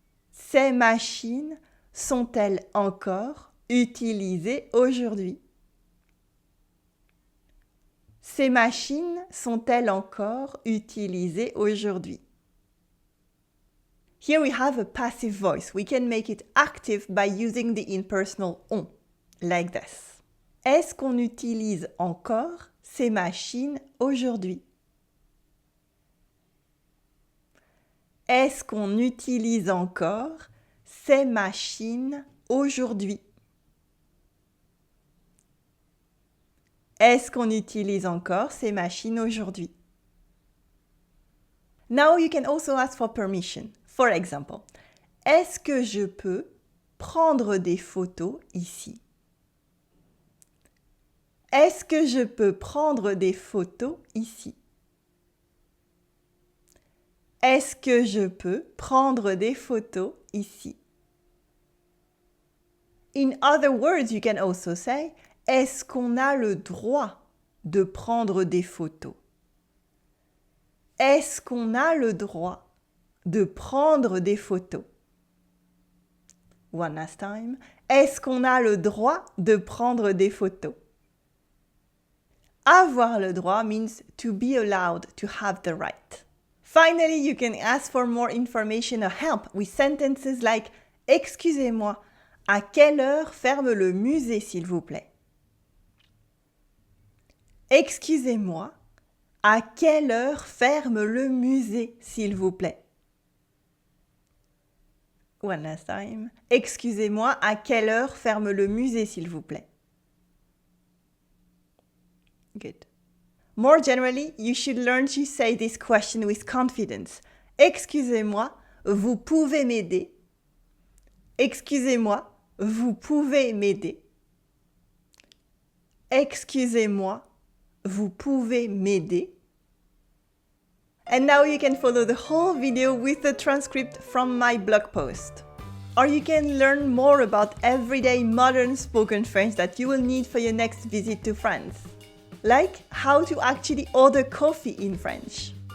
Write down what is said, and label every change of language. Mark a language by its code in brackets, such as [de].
[fr] Ces machines sont-elles encore utilisées aujourd'hui? Ces machines sont-elles encore utilisées aujourd'hui? [en] Here we have a passive voice. We can make it active by using the impersonal on, like this. [fr] Est-ce qu'on utilise encore ces machines aujourd'hui? Est-ce qu'on utilise encore ces machines aujourd'hui? Est-ce qu'on utilise encore ces machines aujourd'hui? [en] Now you can also ask for permission. For example, [fr] est-ce que je peux prendre des photos ici? Est-ce que je peux prendre des photos ici? Est-ce que je peux prendre des photos ici? [en] In other words, you can also say, [fr] est-ce qu'on a le droit de prendre des photos? Est-ce qu'on a le droit de prendre des photos? [en] One last time. [fr] Est-ce qu'on a le droit de prendre des photos? Avoir le droit [en] means to be allowed, to have the right. Finally, you can ask for more information or help with sentences like « [fr] Excusez-moi, à quelle heure ferme le musée, s'il vous plaît ?» Excusez-moi, à quelle heure ferme le musée, s'il vous plaît? [en] One last time. [fr] Excusez-moi, à quelle heure ferme le musée, s'il vous plaît? [en] Good. More generally, you should learn to say this question with confidence. [fr] Excusez-moi, vous pouvez m'aider? Excusez-moi, vous pouvez m'aider? Excusez-moi, vous pouvez m'aider? [en] And now you can follow the whole video with the transcript from my blog post. Or you can learn more about everyday modern spoken French that you will need for your next visit to France. Like how to actually order coffee in French.